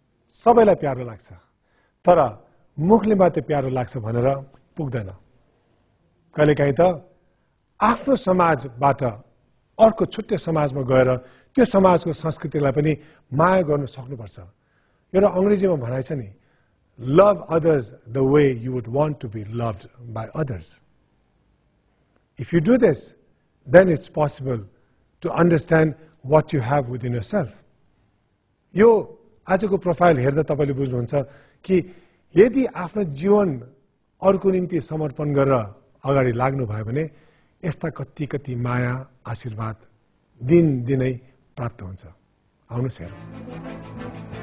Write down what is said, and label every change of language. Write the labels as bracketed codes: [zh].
[ne] सबैलाई प्यारो लाग्छ, तर मुखले मात्रै प्यारो लाग्छ भनेर पुग्दैन। कहिलेकाहीँ त आफ्नो समाजबाट अर्को छुट्टै समाजमा गएर त्यो समाजको संस्कृतिलाई पनि माया गर्न सक्नुपर्छ। एउटा अंग्रेजीमा भनाइ छ नि, [en] love others the way you would want to be loved by others. If you do this, then it's possible to understand what you have within yourself. [ne] यो आजको प्रोफाइल हेर्दा तपाईले बुझ्नुहुन्छ कि यदि आफ्नो जीवन अरूको निम्ति समर्पण गरेर अगाडि लाग्नु भयो भने यस्ता कति कति माया, आशीर्वाद दिनदिनै प्राप्त हुन्छ। आउनुस् हेरौँ।